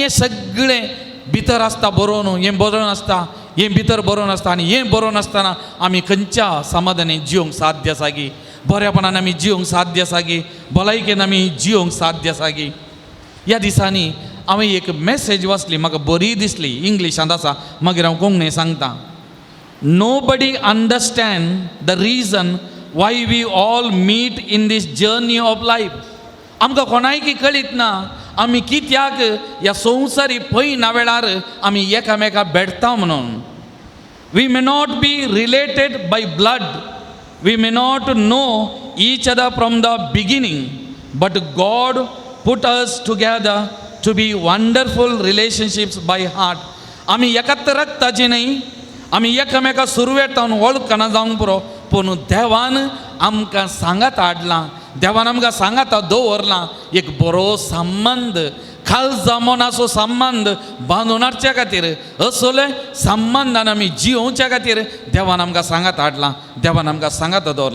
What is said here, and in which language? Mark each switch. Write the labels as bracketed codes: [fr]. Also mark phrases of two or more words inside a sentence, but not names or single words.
[kok] हें सगळें भितर आसता बरोवन हें बरोवन आसता हें भितर बरोवन आसता आनी हें बरोवन आसतना आमी खंयच्या समाधानी जियोंक साध्य आसा गी बऱ्यापणान आमी जियोंक साध्य आसा गी भलायकेन आमी जियोंक साध्य आसा गी ह्या दिसांनी हांवें एक मॅसेज वाचली म्हाका बरी दिसली इंग्लिशांत आसा मागीर हांव कोंकणीन सांगता [en] Nobody understand the reason why we all meet in this journey of life. [kok] आमकां कोणायकी कळीत ना आमी कित्याक ह्या संवसारी पळयना वेळार आमी एकामेका भेटता म्हणून. [en] We may not be related by blood. We may not know each other from the beginning. But God put us together to be wonderful relationships by heart. [kok] आमी एकाच रक्ताची न्ही आमी एकामेका सुरवेतावन वळखना जावंक पुरो पूण देवान आमकां सांगात हाडलां देवान आमकां सांगात दवरलां एक बरो संबंद खाल जमोनाचो संबंध बांदून हाडच्या खातीर असले संबंधान आमी जिवोवच्या खातीर देवान आमकां सांगात हाडलां, देवान आमकां सांगात दवरलां.